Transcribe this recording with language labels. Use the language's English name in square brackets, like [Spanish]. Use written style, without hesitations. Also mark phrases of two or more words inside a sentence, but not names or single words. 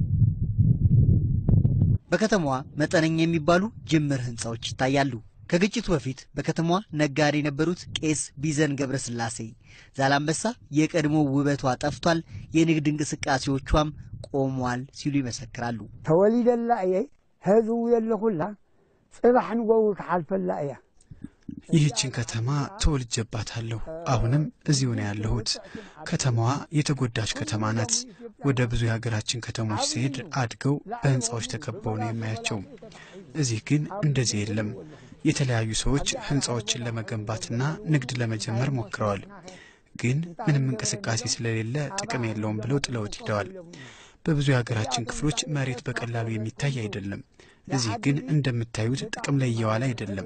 [Amharic] በከተማዋ መጠነኛ የሚባሉ ጅምር ህንጻዎች ይታያሉ። ከግጭቱ በፊት በከተማዋ ነጋዴ የነበሩት ቄስ ቢዘን ገብረስላሴ ዛላምበሳ የቀድሞ ውበቷ ጠፍቷል፣ የንግድ እንቅስቃሴዎቿም ቆሟል ሲሉ ይመሰክራሉ። [Tigrinya] ተወሊደላ እየ ህዝቡ የለሁላ ጽባሕን ወው ከሐልፈላ እያ [Amharic] ይህችን ከተማ ተወልጀባታለሁ። አሁንም እዚሁ ነው ያለሁት። ከተማዋ የተጎዳች ከተማ ናት። ወደ ብዙ የሀገራችን ከተሞች ሲሄድ አድገው በህንጻዎች ተከበው ነው የማያቸው። እዚህ ግን እንደዚህ የለም። የተለያዩ ሰዎች ህንጻዎችን ለመገንባትና ንግድ ለመጀመር ሞክረዋል። ግን ምንም እንቅስቃሴ ስለሌለ ጥቅም የለውም ብለው ጥለውት ሄደዋል። በብዙ የሀገራችን ክፍሎች መሬት በቀላሉ የሚታይ አይደለም። እዚህ ግን እንደምታዩት ጥቅም ላይ እየዋለ አይደለም።